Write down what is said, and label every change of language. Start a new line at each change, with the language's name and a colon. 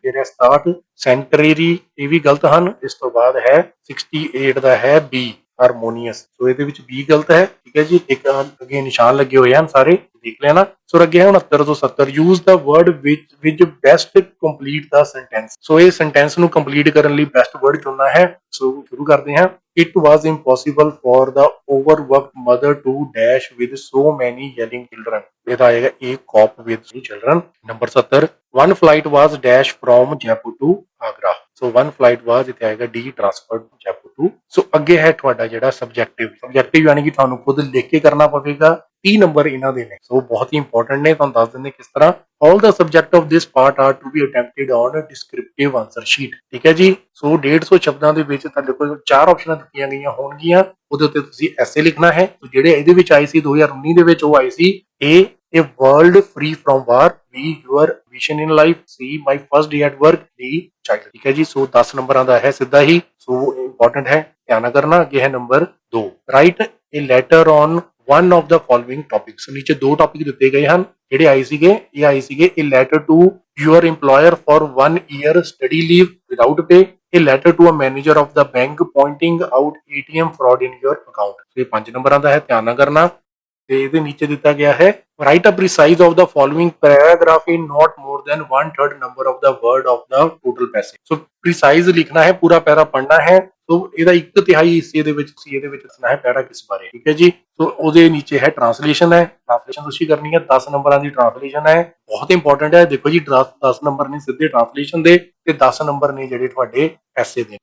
Punjabi: ਫਿਰ ਹੈ 67 ਸੈਂਟਰਰੀ, ਇਹ ਵੀ ਗਲਤ ਹਨ। ਇਸ ਤੋਂ ਬਾਅਦ ਹੈ 68 ਦਾ ਹੈ ਬੀ ਹਾਰਮੋਨੀਅਸ। ਸੋ ਇਹਦੇ ਵਿੱਚ ਬੀ ਗਲਤ ਹੈ। ਠੀਕ ਹੈ ਜੀ। ਇੱਕ ਅੱਗੇ ਨਿਸ਼ਾਨ ਲੱਗੇ ਹੋਏ ਹਨ, ਸਾਰੇ ਦੇਖ ਲੈਣਾ। ਸੋ ਅੱਗੇ ਹੈ 69 ਤੋਂ 70
English: Use the word which best complete the sentence.
Punjabi: ਸੋ ਇਹ ਸੈਂਟੈਂਸ ਨੂੰ ਕੰਪਲੀਟ ਕਰਨ ਲਈ ਬੈਸਟ ਵਰਡ ਚੁਣਨਾ ਹੈ। ਸੋ ਸ਼ੁਰੂ ਕਰਦੇ ਹਾਂ।
English: It was impossible for the overworked mother to dash with so many yelling children।
Punjabi: ਇਹਦਾ ਆਏਗਾ
English: a cop with children। Number 70 one flight was dash from Jaipur to Agra। So one flight was
Punjabi: ਇੱਥੇ ਆਏਗਾ
English: d transferred to Jaipur to।
Punjabi: ਸੋ ਅੱਗੇ ਹੈ ਤੁਹਾਡਾ ਜਿਹੜਾ subjective ਯਾਨੀ ਕਿ ਤੁਹਾਨੂੰ ਖੁਦ ਲਿਖ ਕੇ ਕਰਨਾ ਪਵੇਗਾ। 30 ਨੰਬਰ ਇਹਨਾਂ ਦੇ ਨੇ। ਸੋ ਬਹੁਤ ਹੀ ਇੰਪੋਰਟੈਂਟ ਨੇ, ਤੁਹਾਨੂੰ ਦੱਸ ਦਿੰਦੇ ਕਿਸ ਤਰ੍ਹਾਂ।
English: All the subject of this part are to be attempted on a descriptive answer sheet।
Punjabi: ਠੀਕ ਹੈ ਜੀ। ਸੋ 150 ਸ਼ਬਦਾਂ ਦੇ ਵਿੱਚ ਤੁਹਾਡੇ ਕੋਲ 4 ਆਪਸ਼ਨਾਂ ਦਿੱਤੀਆਂ ਗਈਆਂ ਹੋਣਗੀਆਂ, ਉਹਦੇ ਉੱਤੇ ਤੁਸੀਂ ਐਸੇ ਲਿਖਣਾ ਹੈ। ਜਿਹੜੇ ਇਹਦੇ ਵਿੱਚ ਆਏ ਸੀ
English: 2019 ਦੇ ਵਿੱਚ ਉਹ ਆਏ ਸੀ A world free from war, B your vision in life, C my first day at work, D child।
Punjabi: ਠੀਕ ਹੈ ਜੀ। ਸੋ 10 ਨੰਬਰਾਂ ਦਾ ਹੈ ਸਿੱਧਾ ਹੀ। ਸੋ ਇੰਪੋਰਟੈਂਟ ਹੈ, ਧਿਆਨ ਕਰਨਾ। ਅੱਗੇ ਹੈ number 2
English: Write a letter on one of the following topics।
Punjabi: ਨੀਚੇ 2 ਟੌਪਿਕ ਦਿੱਤੇ ਗਏ ਹਨ। ਜਿਹੜੇ ਆਏ ਸੀਗੇ
English: ਇਹ ਆਏ ਸੀਗੇ a letter to your employer for 1 year study leave without pay, a letter to a manager of the bank pointing out ATM fraud in your account।
Punjabi: ਇਹ 5 ਨੰਬਰਾਂ ਦਾ ਹੈ, ਧਿਆਨ ਨਾਲ ਕਰਨਾ। ਤੇ ਇਹਦੇ ਨੀਚੇ ਦਿੱਤਾ ਗਿਆ ਹੈ
English: write a precise of the following paragraph in not more than 1/3 number of the word of the total passage।
Punjabi: So precise ਲਿਖਣਾ ਹੈ, ਪੂਰਾ ਪੈਰਾ ਪੜ੍ਹਨਾ ਹੈ। ਸੋ ਇਹਦਾ 1/3 ਹਿੱਸੇ ਦੇ ਵਿੱਚ ਤੁਸੀਂ ਇਹਦੇ ਵਿੱਚ ਦੱਸਣਾ ਹੈ ਪੈਰਾ ਕਿਸ ਬਾਰੇ। ਠੀਕ ਹੈ ਜੀ। ਸੋ ਉਹਦੇ ਨੀਚੇ ਹੈ ਟ੍ਰਾਂਸਲੇਸ਼ਨ ਹੈ, ਟ੍ਰਾਂਸਲੇਸ਼ਨ ਤੁਸੀਂ ਕਰਨੀ ਹੈ। 10 ਨੰਬਰਾਂ ਦੀ ਟ੍ਰਾਂਸਲੇਸ਼ਨ ਹੈ, ਬਹੁਤ ਇੰਪੋਰਟੈਂਟ ਹੈ। ਦੇਖੋ ਜੀ 10 ਨੰਬਰ ਨੇ ਸਿੱਧੇ ਟ੍ਰਾਂਸਲੇਸ਼ਨ ਦੇ ਤੇ 10 ਨੰਬਰ ਨੇ ਜਿਹੜੇ ਤੁਹਾਡੇ ਐਸੇ ਦੇ।